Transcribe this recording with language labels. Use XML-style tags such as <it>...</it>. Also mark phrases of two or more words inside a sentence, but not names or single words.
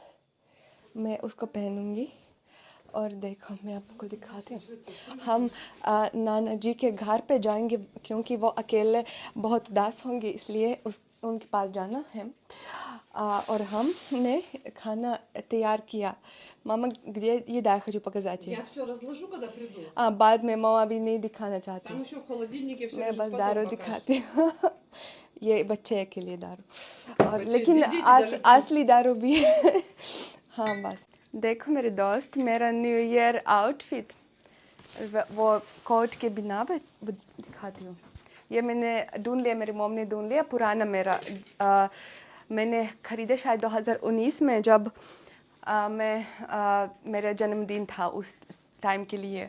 <hi>मैं उसको पहनूंगी, और देखो मैं आपको दिखाती हूँ। हम नाना जी के घर पे जाएंगे, क्योंकि वो अकेले बहुत उदास होंगे, इसलिए उनके पास जाना है। और हमने खाना तैयार किया।</hi> <ru>Мама, где еда? Я хочу показать ей. Я все разложу, когда приду.</ru> <hi>बाद में мама अभी नहीं दिखाना चाहती।</hi> <ru>Там еще в холодильнике все</ru> <hi>मैं</hi> <ru>лежит,</ru> <hi>बस</hi> <ru>потом</ru> <hi>दारू</hi> <ru>покажешь.</ru> <hi>दिखाती हूँ। ये बच्चे के लिए दारू, और बच्चे, लेकिन</hi> <ru>дети даже пьют.</ru> <hi>असली दारू भी है। हाँ बस देखो मेरे दोस्त, मेरा</hi> <en>New Year outfit,</en> <hi>वो कोट के बिना दिखाती हूँ। ये मैंने ढूंढ लिया, मेरी मॉम ने ढूंढ लिया, पुराना मेरा। मैंने ख़रीदे शायद 2019 में, जब मेरा जन्मदिन था उस टाइम के लिए।</hi>